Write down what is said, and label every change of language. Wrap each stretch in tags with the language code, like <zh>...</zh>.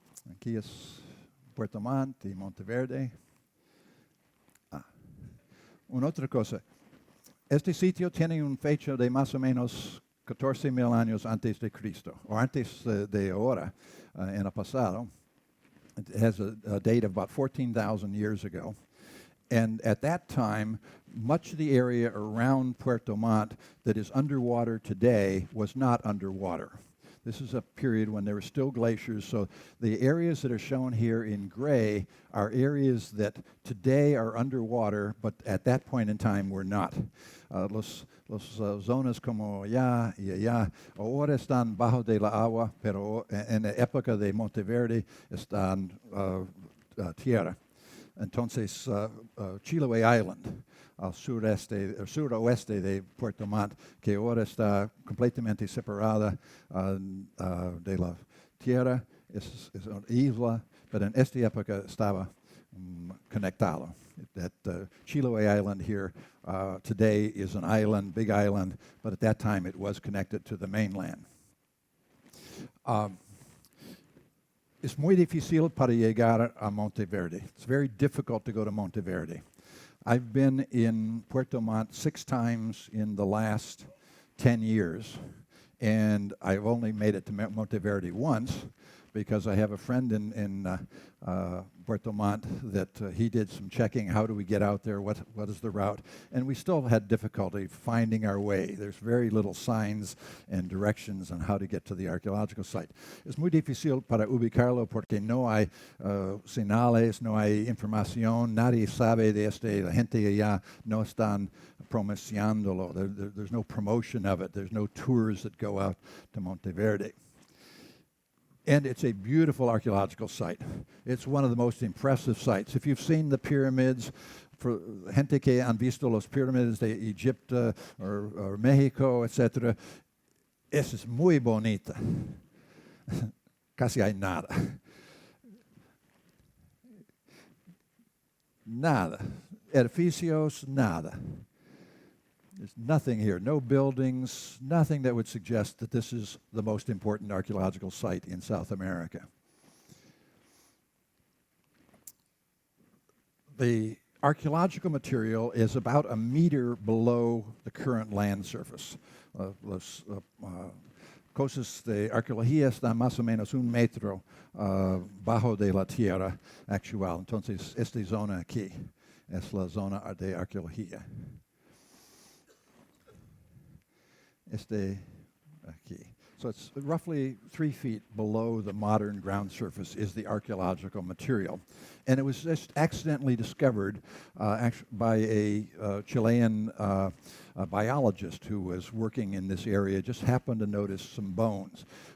<es>Aquí es Puerto Montt y Monteverde. Una otra cosa. Este sitio tiene un fecha de más o menos 14,000 años antes de Cristo, o antes de ahora, en el pasado.</es> <en>It has a date of about 14,000 years ago. And at that time, much of the area around Puerto Montt that is underwater today was not underwater. This is a period when there were still glaciers, so the areas that are shown here in gray are areas that today are underwater, but at that point in time were not.</en> <es>Los zonas como allá y allá ahora están bajo de la agua, pero en la época de Monteverde están tierra. Entonces, Chiloé Island, al suroeste de Puerto Montt, que ahora está completamente separada de la tierra, es una isla, pero en esta época estaba conectado.</es> <en>That Chiloé Island here today is an island, big island, but at that time it was connected to the mainland.</en> <es>Es muy difícil para llegar a Monteverde.</es> <en>It's very difficult to go to Monteverde. I've been in Puerto Montt 6 times in the last 10 years, and I've only made it to Monteverde once because I have a friend in Puerto Montt that he did some checking. How do we get out there? What is the route? And we still had difficulty finding our way. There's very little signs and directions on how to get to the archaeological site.</en> <es>Es muy difícil para ubicarlo porque no hay señales, no hay información. Nadie sabe de este. La gente allá no están promocionándolo.</es> <en>There's no promotion of it. There's no tours that go out to Monteverde. And it's a beautiful archaeological site. It's one of the most impressive sites. If you've seen the pyramids, for</en> <es>gente que han visto los pyramids de Egipto</es> <en>or Mexico, etc.,</en> <es>es muy bonita. Casi hay nada. Nada. Edificios, nada.</es> <en>There's nothing here, no buildings, nothing that would suggest that this is the most important archaeological site in South America. The archaeological material is about a meter below the current land surface.</en> <es>Las cosas de arqueología están más o menos 1 metro bajo de la tierra actual. Entonces, esta zona aquí es la zona de arqueología. Aquí.</es> <en>So it's roughly 3 feet below the modern ground surface is the archaeological material. And it was just accidentally discovered by a Chilean biologist who was working in this area, just happened to notice some bones.</en>